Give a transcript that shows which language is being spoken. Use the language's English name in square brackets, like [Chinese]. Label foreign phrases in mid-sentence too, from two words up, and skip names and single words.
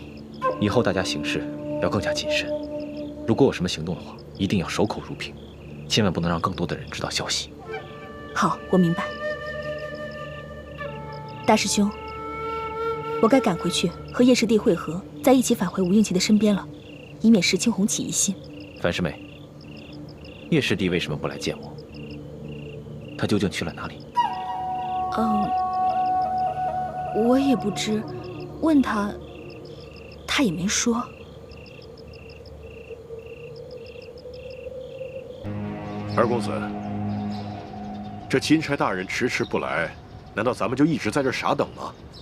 [Chinese] 以後大家行事要更加謹慎，如果有什麼行動的話，一定要守口如瓶，千萬不能讓更多的人知道消息。好，我明白。大師兄，我該趕回去和葉師弟會合，再一起返回吳應奇的身邊了，以免石青紅起疑心。樊師妹，葉師弟為什麼不來見我？他究竟去了哪裡？我也不知，問他，他也沒說。二公子，這欽差大人遲遲不來，難道咱們就一直在這傻等嗎？